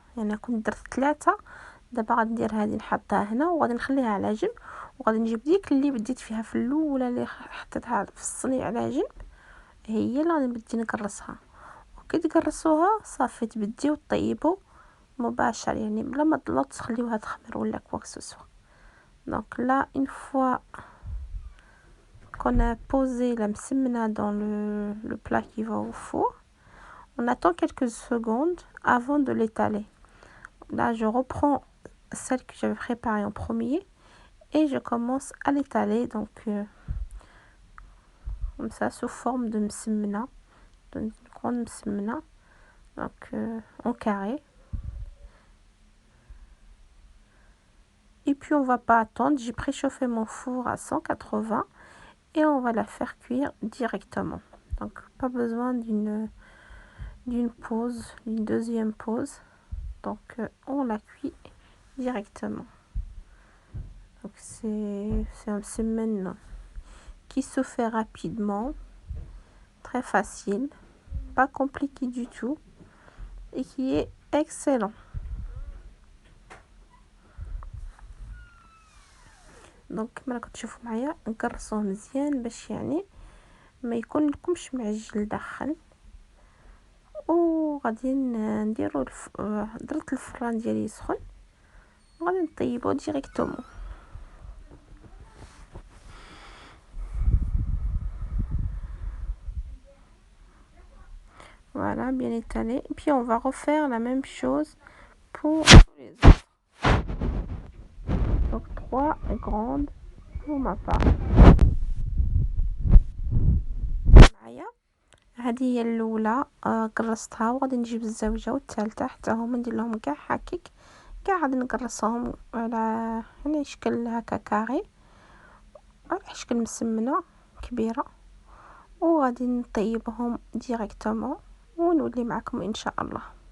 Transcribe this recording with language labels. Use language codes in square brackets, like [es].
[ar] يعني كنت درت 3. دابا غادي ندير هذه نحطها هنا وغادي نخليها على جنب. وغادي نجيب ديك اللي بديت فيها في الاولى اللي حطيتها في الصني على جنب هي اللي غادي نبدي نقرصها. وكي تقرصوها صافي تبديو طيبوا مباشر يعني بلا ما تخليوها تخمر ولا [fr] quoi que ce soit. Donc là une fois qu'on a posé la msemna dans le plat qui va au four, on attend quelques secondes avant de l'étaler. Là je reprends celle que j'avais préparée en premier et je commence à l'étaler donc comme ça sous forme de msemna, d'une grande msemna, donc en carré. Et puis on va pas attendre, j'ai préchauffé mon four à 180 et on va la faire cuire directement. Donc pas besoin d'une pause, d'une deuxième pause. Donc on la cuit directement. Donc c'est un semaine qui se fait rapidement, très facile, pas compliqué du tout et qui est excellent. [ar] دونك كما راكم تشوفوا معايا نقرصوه مزيان باش يعني ما يكون لكمش معجن لداخل. وغادي نديرو درت الفران ديالي يسخن وغادي نطيبو ديريكتومون. [fr] Voilà, bien étalé. Et puis on va refaire la même chose pour les autres. Donc 3 grandes pour ma part. [ar] معايا هذه هي الاولى قرصتها وغادي نجيب الزوجه والثالثه حتى هما ندير لهم كاع هكاك كاع غادي نقرصهم على يعني شكل هكا كاري على شكل مسمنه كبيره وغادي نطيبهم ديريكتومون ونولي معكم ان شاء الله.